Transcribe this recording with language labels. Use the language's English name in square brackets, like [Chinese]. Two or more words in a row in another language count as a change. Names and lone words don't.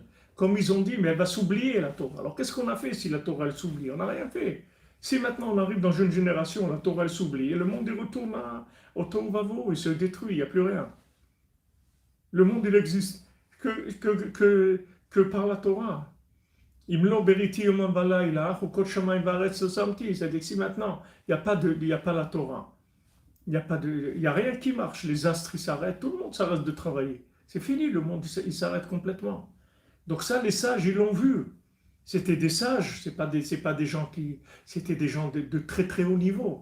[French] Comme ils ont dit, mais elle va s'oublier la Torah. Alors qu'est-ce qu'on a fait si la Torah elle s'oublie? On n'a rien fait. Si maintenant on arrive dans une génération, la Torah elle s'oublie, et le monde il retourne au [Hebrew] תוהו ובוהו, [French] il se détruit, il n'y a plus rien. Le monde il existe que par la Torah. [Hebrew] אם לא בריתי יומם ולילה, חקות שמים וארץ שמתי. [French] C'est-à-dire que si maintenant il n'y a pas la Torah, il y a rien qui marche, les astres ils s'arrêtent, tout le monde s'arrête de travailler. C'est fini, le monde il s'arrête complètement. Donc ça, les sages, ils l'ont vu. C'était des sages, c'est pas des gens qui, c'était des gens de très très haut niveau.